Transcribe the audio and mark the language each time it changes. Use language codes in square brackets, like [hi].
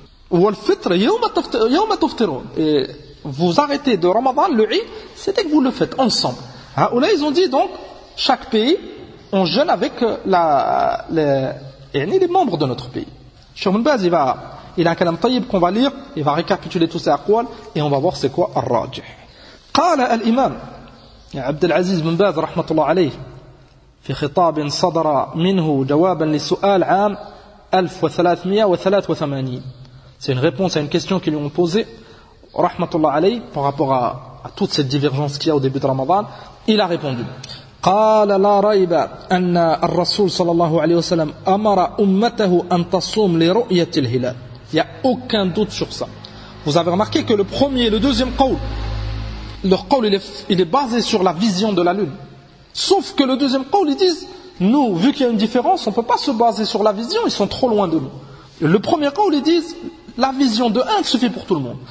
[fr] Ou le fitr, [ar] yawma tuftirun. [fr] Et vous arrêtez de Ramadan, le Eid, c'est dès que vous le faites ensemble. Ou là ils ont dit donc, chaque pays, on jeûne avec les membres de notre pays. Cheikh Ibn Baz, il a un [ar] kalam tayyib [fr] qu'on va lire, il va récapituler tous ses aqwal et on va voir c'est quoi al-rajih. [ar] Qala al-imam. عبد العزيز بن باز رحمة الله عليه في خطاب صدر منه جوابا لسؤال عام 1383. [fr] C'est une réponse à une question qu'ils lui ont posée, [ar] رحمة الله عليه, [fr] par rapport à toute cette divergence qu'il y a au début de Ramadan. Il a répondu. [ar] قال لا ريب أن الرسول صلى الله عليه وسلم أمر أمته أن تصوم لرؤية الهلال. [fr] Il n'y a aucun doute sur ça. Vous avez remarqué que le premier et le deuxième قول, leur qawl il est basé sur la vision de la lune. Sauf que le deuxième qawl, ils disent, nous, vu qu'il y a une différence, on ne peut pas se baser sur la vision, ils sont trop loin de nous. Le premier qawl, ils disent, la vision de un suffit pour tout le monde.